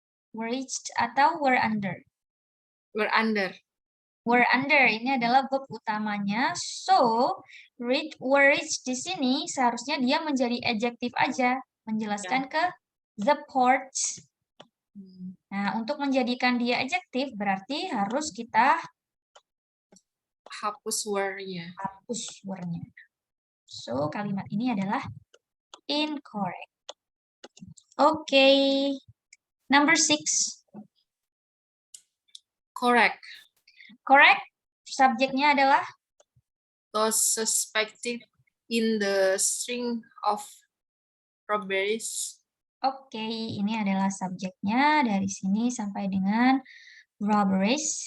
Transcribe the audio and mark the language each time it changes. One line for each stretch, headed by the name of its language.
English: Were reached
Indonesian: atau
English: were under? Were under.
Indonesian: Were under ini adalah verb utamanya. So, were reached di sini seharusnya dia menjadi adjective aja, menjelaskan ke the ports. Nah, untuk menjadikan dia adjective berarti harus kita hapus were-nya. Hapus were-nya. So, kalimat ini adalah incorrect. Oke.
English: Number 6. Correct. Correct.
Indonesian: Subjeknya adalah?
English: Those suspected in the string of robberies.
Indonesian: Oke, ini adalah subjeknya dari sini sampai dengan robberies.